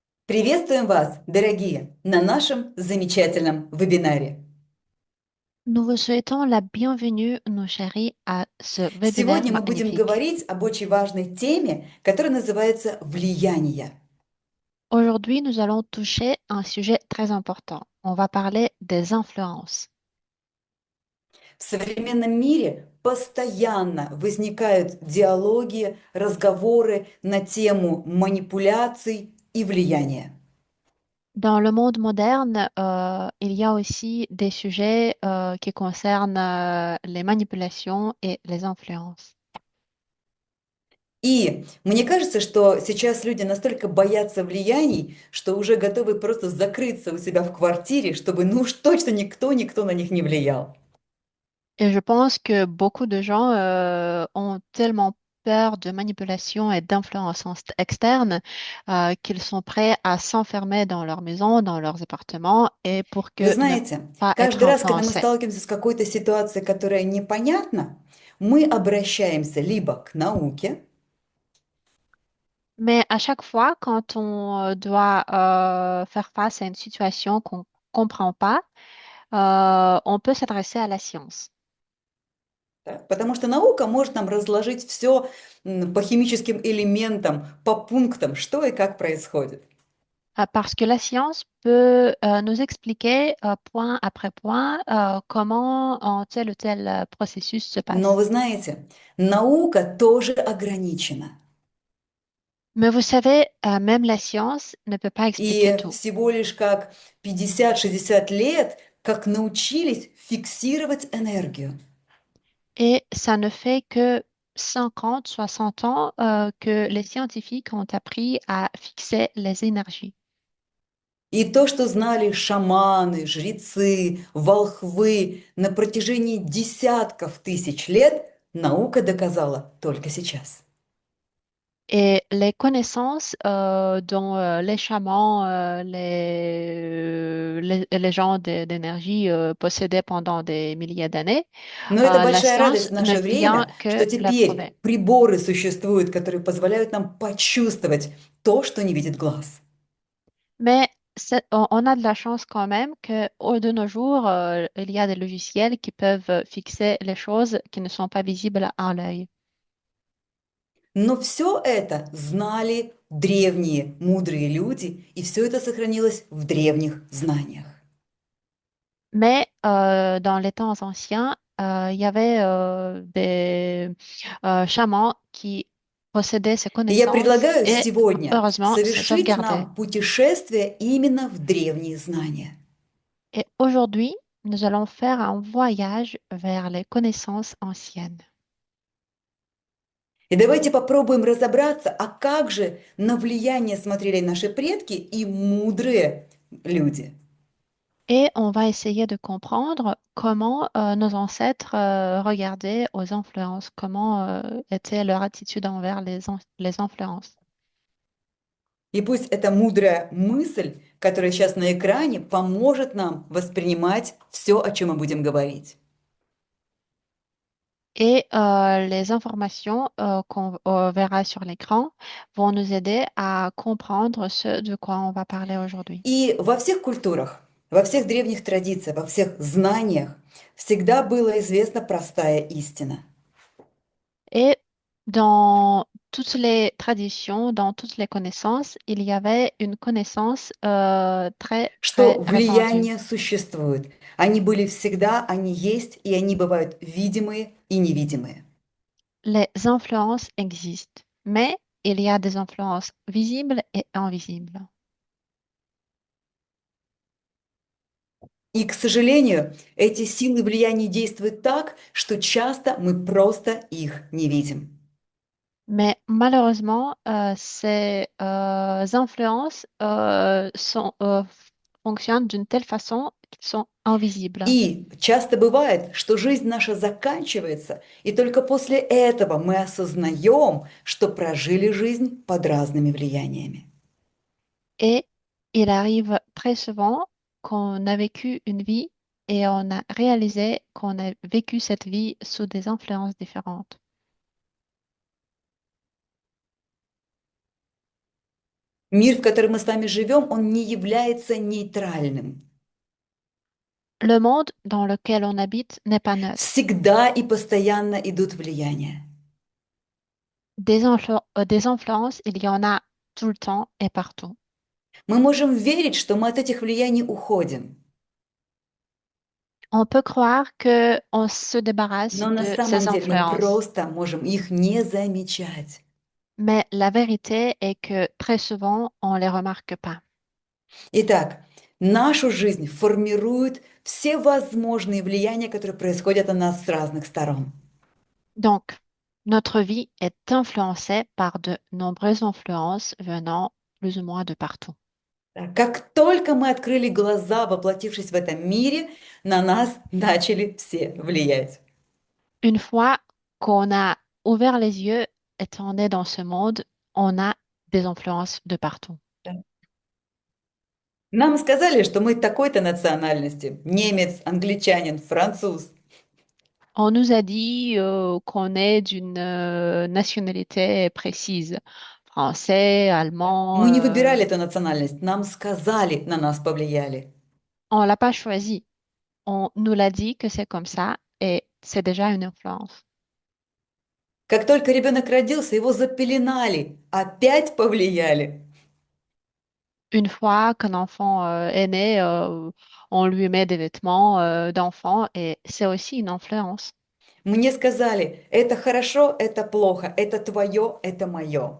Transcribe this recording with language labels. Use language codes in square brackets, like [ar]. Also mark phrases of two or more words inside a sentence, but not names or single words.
[ru] Приветствуем вас, дорогие, на нашем замечательном вебинаре. [fr] Nous vous souhaitons la bienvenue, nos chéris, à ce webinaire [ru] Сегодня мы будем [fr] magnifique. [ru] говорить об очень важной теме, которая называется «Влияние». [fr] Aujourd'hui, nous allons toucher un sujet très important. On va parler des influences. [ru] В современном мире постоянно возникают диалоги, разговоры на тему манипуляций и влияния. [fr] Dans le monde moderne, il y a aussi des sujets qui concernent les manipulations et les influences. [ru] И мне кажется, что сейчас люди настолько боятся влияний, что уже готовы просто закрыться у себя в квартире, чтобы ну уж точно никто на них не влиял. [fr] Et je pense que beaucoup de gens ont tellement peur de manipulation et d'influence externe qu'ils sont prêts à s'enfermer dans leur maison, dans leurs appartements, et pour [ru] Вы [fr] que ne [ru] знаете, [fr] pas [ru] каждый [fr] être [ru] раз, когда мы [fr] influencés. [ru] сталкиваемся с какой-то ситуацией, которая непонятна, мы обращаемся либо к науке, [fr] Mais à chaque fois, quand on doit faire face à une situation qu'on ne comprend pas, on peut s'adresser à la science. [ru] да, потому что наука может нам разложить все по химическим элементам, по пунктам, что и как происходит. [fr] Parce que la science peut nous expliquer point après point comment tel ou tel processus se [ru] Но [fr] passe. [ru] вы знаете, наука тоже ограничена. [fr] Mais vous savez, même la science ne peut pas expliquer [ru] И [fr] tout. [ru] всего лишь как 50-60 лет, как научились фиксировать энергию. [fr] Et ça ne fait que 50, 60 ans que les scientifiques ont appris à fixer les énergies. [ru] И то, что знали шаманы, жрецы, волхвы на протяжении десятков тысяч лет, наука доказала только сейчас. [fr] Et les connaissances dont les chamans, les gens d'énergie possédaient pendant des milliers d'années, [ru] Но это [fr] la [ru] большая радость [fr] science [ru] в [fr] ne [ru] наше [fr] vient [ru] время, [fr] que [ru] что [fr] la prouver. [ru] теперь приборы существуют, которые позволяют нам почувствовать то, что не видит глаз. [fr] Mais on a de la chance quand même que de nos jours, il y a des logiciels qui peuvent fixer les choses qui ne sont pas visibles à l'œil. [ru] Но все это знали древние мудрые люди, и все это сохранилось в древних знаниях. [fr] Mais dans les temps anciens, il y avait des chamans qui possédaient ces [ru] И я [fr] connaissances [ru] предлагаю [fr] et [ru] сегодня [fr] heureusement, c'est [ru] совершить [fr] sauvegardé. [ru] нам путешествие именно в древние знания. [fr] Et aujourd'hui, nous allons faire un voyage vers les connaissances anciennes. [ru] И давайте попробуем разобраться, а как же на влияние смотрели наши предки и мудрые люди. [fr] Et on va essayer de comprendre comment nos ancêtres regardaient aux influences, comment était leur attitude envers les influences. [ru] И пусть эта мудрая мысль, которая сейчас на экране, поможет нам воспринимать все, о чем мы будем говорить. [fr] Et les informations qu'on verra sur l'écran vont nous aider à comprendre ce de quoi on va parler aujourd'hui. [ru] И во всех культурах, во всех древних традициях, во всех знаниях всегда была известна простая истина, [fr] Et dans toutes les traditions, dans toutes les connaissances, il y avait une connaissance très, [ru] что [fr] très répandue. [ru] влияния существуют. Они были всегда, они есть, и они бывают видимые и невидимые. [fr] Les influences existent, mais il y a des influences visibles et invisibles. [ru] И, к сожалению, эти силы влияния действуют так, что часто мы просто их не видим. [fr] Mais malheureusement, ces influences fonctionnent d'une telle façon qu'ils sont invisibles. [ru] И часто бывает, что жизнь наша заканчивается, и только после этого мы осознаем, что прожили жизнь под разными влияниями. [fr] Et il arrive très souvent qu'on a vécu une vie et on a réalisé qu'on a vécu cette vie sous des influences différentes. [ru] Мир, в котором мы с вами живем, он не является нейтральным. [fr] Le monde dans lequel on habite n'est pas neutre. [ru] Всегда и постоянно идут влияния. [fr] Des influences, il y en a tout le temps et partout. [ru] Мы можем верить, что мы от этих влияний уходим, [fr] On peut croire que on se débarrasse [ru] но на [fr] de [ru] самом [fr] ces [ru] деле мы [fr] influences, [ru] просто можем их не замечать. [fr] mais la vérité est que très souvent, on les remarque pas. [ru] Итак, нашу жизнь формируют все возможные влияния, которые происходят на нас с разных сторон. [fr] Donc, notre vie est influencée par de nombreuses influences venant plus ou moins de partout. [ru] Да, как только мы открыли глаза, воплотившись в этом мире, на нас начали все влиять. [fr] Une fois qu'on a ouvert les yeux, étant né dans ce monde, on a des influences de partout. [ru] Да. Нам сказали, что мы такой-то национальности. Немец, англичанин, француз. [fr] On nous a dit qu'on est d'une nationalité précise, français, [ru] Да. [fr] allemand. Мы не выбирали эту национальность, нам сказали, на нас повлияли. On l'a pas choisi. On nous l'a dit que c'est comme ça et c'est déjà une influence. [ru] Как только ребенок родился, его запеленали, опять повлияли. [fr] Une fois qu'un enfant est né, on lui met des vêtements d'enfant et c'est aussi une influence. [ru] Мне сказали, это хорошо, это плохо, это твое, это мое.